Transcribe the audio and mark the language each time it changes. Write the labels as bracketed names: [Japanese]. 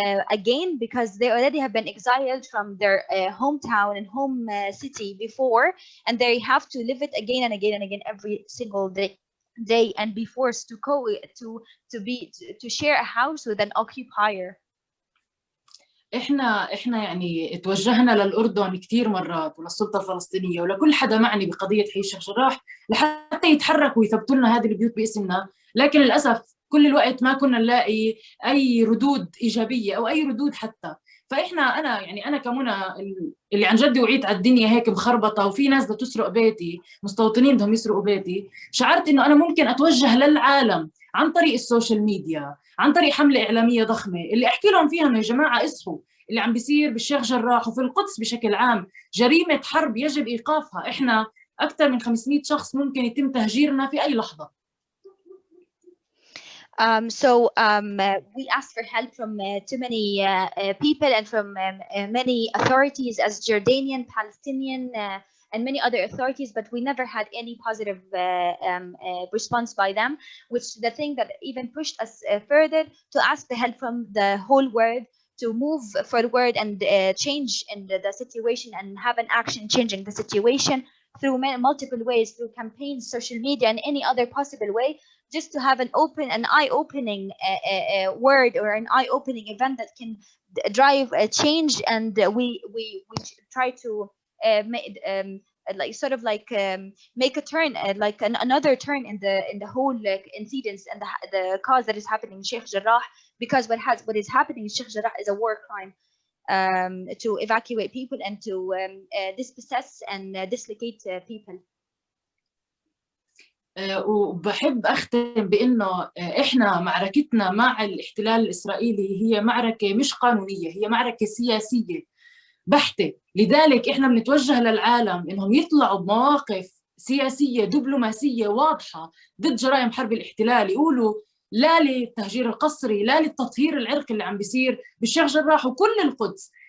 [English] again, because they already have been exiled from their hometown and home city before, and they have to live it again and again and again every single day and be forced to share a house with an occupier. [Arabic] احنا يعني توجهنا للاردن كثير مرات وللسلطه الفلسطينيه ولكل حدا معني بقضيه حي الشيخ جراح لحتى يتحركوا ويثبتوا لنا هذه البيوت باسمنا، لكن للاسف كل الوقت ما كنا نلاقي اي ردود ايجابيه او اي ردود حتى. فاحنا انا كمنى اللي عن جد وعيت على الدنيا هيك مخربطه وفي ناس بدها تسرق بيتي، مستوطنين بدهم يسرقوا بيتي، شعرت انه انا ممكن اتوجه للعالم عن طريق السوشيال ميديا، عن طريق حمله اعلاميه ضخمه اللي احكي لهم فيها انه يا جماعه اصحوا، اللي عم بيصير بالشيخ جراح وفي القدس بشكل عام جريمه حرب يجب ايقافها. احنا اكثر من 500 شخص ممكن يتم تهجيرنا في اي لحظه. [English] We asked for help from too many people and from many authorities as Jordanian, Palestinian, and many other authorities, but we never had any positive response by them, which the thing that even pushed us further to ask the help from the whole world to move forward and change in the situation and have an action changing the situation through multiple ways, through campaigns, social media, and any other possible way, just to have an eye-opening word or an eye-opening event that can drive a change. And we try to make a turn, another turn in the whole incidents and the cause that is happening in Sheikh Jarrah, because what is happening in Sheikh Jarrah is a war crime. To evacuate people and to dispossess and dislocate people. [Arabic] وبحب أختم بأنه إحنا معركتنا مع الاحتلال الإسرائيلي هي معركة مش قانونية، هي معركة سياسية بحتة. لذلك إحنا بنتوجه للعالم إنهم يطلعوا بمواقف سياسية دبلوماسية واضحة ضد جرائم حرب الاحتلال، يقولوا لا للتهجير القسري، لا للتطهير العرقي اللي عم بيصير بالشيخ جراح وكل القدس.